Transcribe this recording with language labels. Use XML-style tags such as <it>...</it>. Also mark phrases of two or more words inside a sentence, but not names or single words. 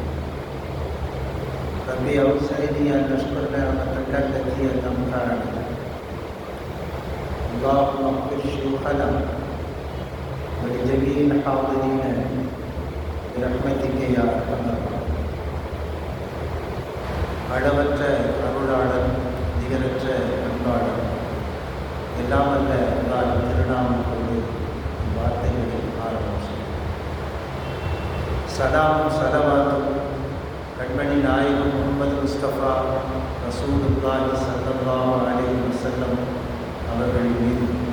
<ar>ربي أوزعني أن أشكر نعمتك التي أنعمت علي. اللهم اغفر شيوخنا ولجميع الحاضرين برحمتك يا أرحم الراحمين.</ar> <ta>அளவற்ற அருளாளன், நிகரற்ற அன்பாளன், எல்லாம் அல்ல அல்லாஹ்வின் திருநாமம் கொண்டு வார்த்தைகளை ஆரம்பிச்சேன். சலாமும் சலவாத்தும் கண்மணி நாயகம் முஹம்மது முஸ்தபா</ta> <ar>رسول الله صلى الله عليه وسلم</ar> <ta>அவர்கள் மீது,</ta>